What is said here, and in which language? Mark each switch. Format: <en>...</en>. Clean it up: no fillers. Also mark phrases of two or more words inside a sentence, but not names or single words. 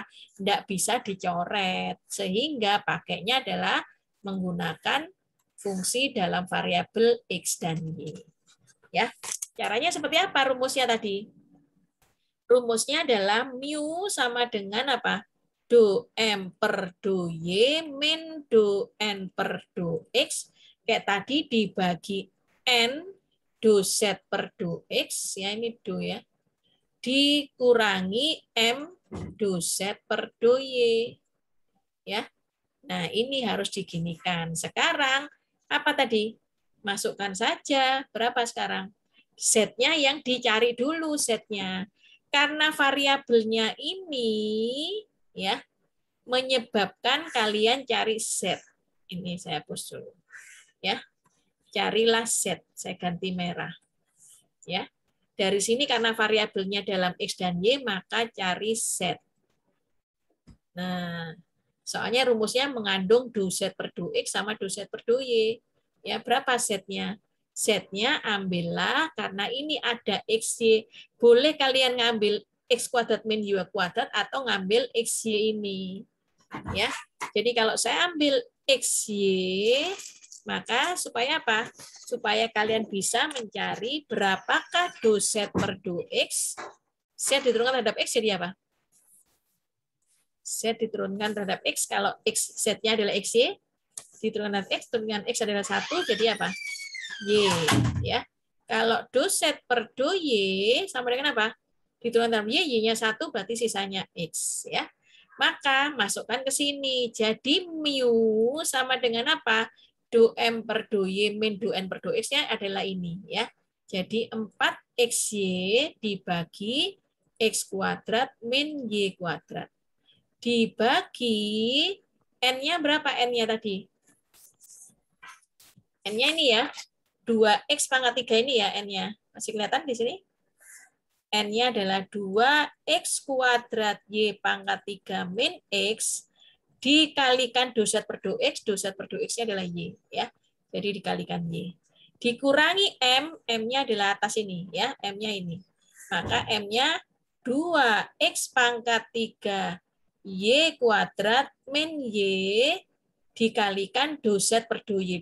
<id>Tidak bisa dicoret. Sehingga pakainya adalah menggunakan fungsi dalam variabel X dan Y. Ya, caranya seperti apa rumusnya tadi? Rumusnya adalah mu sama dengan apa? Do M per do Y min do N per do X. Kayak tadi dibagi N do Z per do X. Ya, ini do ya. Dikurangi M do Z per do Y. Ya. Nah, ini harus diginikan. Sekarang, apa tadi? Masukkan saja. Berapa sekarang? Z-nya yang dicari dulu Z-nya. Karena variabelnya ini ya menyebabkan kalian cari Z. Ini saya hapus dulu. Ya. Carilah Z, saya ganti merah. Ya. Dari sini karena variabelnya dalam X dan Y, maka cari Z. Nah, soalnya rumusnya mengandung do Z per do X sama do Z per do Y. Ya, berapa Z-nya? Z-nya ambillah, karena ini ada XY. Boleh kalian ngambil X kuadrat min Y kuadrat atau ngambil XY ini. Ya. Jadi kalau saya ambil XY, maka supaya apa? Supaya kalian bisa mencari berapakah do Z per do X. Z diturunkan terhadap X jadi apa? Z diturunkan terhadap X, kalau X Z-nya adalah XY, diturunkan terhadap X, turunkan X adalah 1, jadi apa? Y. Ya. Kalau do Z per do Y sama dengan apa? Diturunkan terhadap Y, Y-nya 1, berarti sisanya X. Ya. Maka masukkan ke sini. Jadi mu sama dengan apa? Do M per do Y min do N per do X-nya adalah ini. Ya. Jadi 4XY dibagi X kuadrat min Y kuadrat. Dibagi N-nya berapa N-nya tadi? N-nya ini ya, 2X pangkat 3 ini ya N-nya. Masih kelihatan di sini? N-nya adalah 2X kuadrat Y pangkat 3 min X dikalikan do Z per do Z per do X-nya adalah Y. Ya. Jadi dikalikan Y. Dikurangi M, M-nya adalah atas ini. Ya, M-nya ini. Maka M-nya 2X pangkat 3 Y kuadrat min Y dikalikan do Z per do Y.</id>